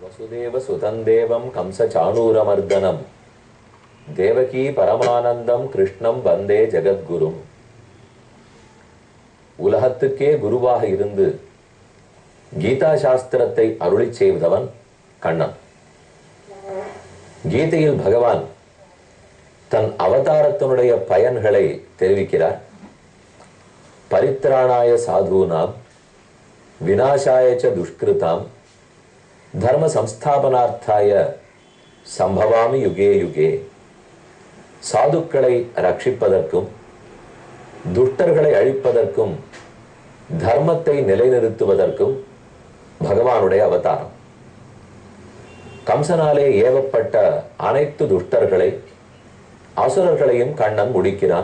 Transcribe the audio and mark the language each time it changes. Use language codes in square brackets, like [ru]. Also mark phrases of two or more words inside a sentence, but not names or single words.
[sa] वसुदेव सुतंदेवम कंस चाणूरमर्दनम देवकी परमानंदम कृष्णम वंदे जगद्गुरुम [ta] உலகத்துக்கே குருவாக இருந்து கீதா சாஸ்திரத்தை அருளிச் செய்தவன் கண்ணன். கீதையில் பகவான் தன் அவதாரத்தினுடைய பயன்களை தெரிவிக்கிறார். [sa] परित्राणाय साधूनां विनाशाय च दुष्कृताम् धर्म संस्थापनार्थाय सम्भवामि युगे युगे. [ta] சாதுக்களை ரட்சிப்பதற்கும் துஷ்டர்களை அழிப்பதற்கும் தர்மத்தை நிலைநிறுத்துவதற்கும் பகவானுடைய அவதாரம். கம்சனாலே ஏவப்பட்ட அனைத்து துஷ்டர்களை அசுரர்களையும் கண்ணன் முடிக்கிறான்.